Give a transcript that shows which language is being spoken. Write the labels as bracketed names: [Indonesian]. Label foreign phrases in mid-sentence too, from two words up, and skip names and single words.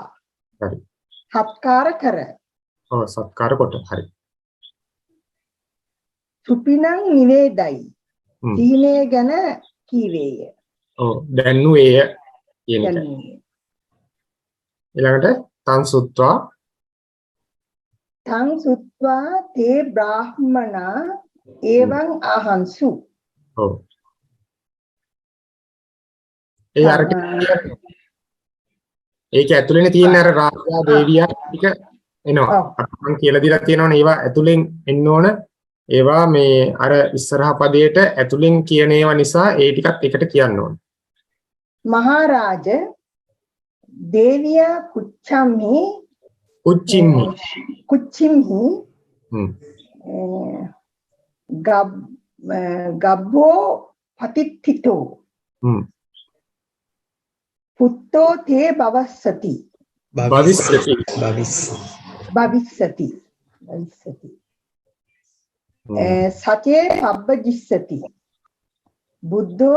[Sinhala] හරි. සත්කාර කර. ඔව් සත්කාර කොට. හරි. [Pali] සුපිනං නිවේදයි. [Sinhala] සීනේ ගැන කීවේය. ඔව් දැන්නුවේය කියන එක. දැනුවේ. [Pali] ඊළඟට තං සුත්වා තං සුත්වා තේ බ්‍රාහ්මනා එවං අහංසු. [Sinhala] ඔව්. ඒ අර ඒක ඇතුළේනේ තියෙන අර රාජා දේවියා ටික එනවා. මම කියලා දීලා තියෙනවනේ ඒවා ඇතුළෙන් එන්න ඕන. ඒවා මේ අර ඉස්සරහා පදයට ඇතුළෙන් කියන ඒවා නිසා ඒ ටිකත් එකට කියන්න ඕන. [Pali] මහරජ දේවියා කුච්චම්හි කුච්චිම්හි ගබ්බෝ පතිත්ථිතෝ පුත්තෝ තේ භවස්සති භවිස්සති සචේ පබ්බජිස්සති බුද්ධෝ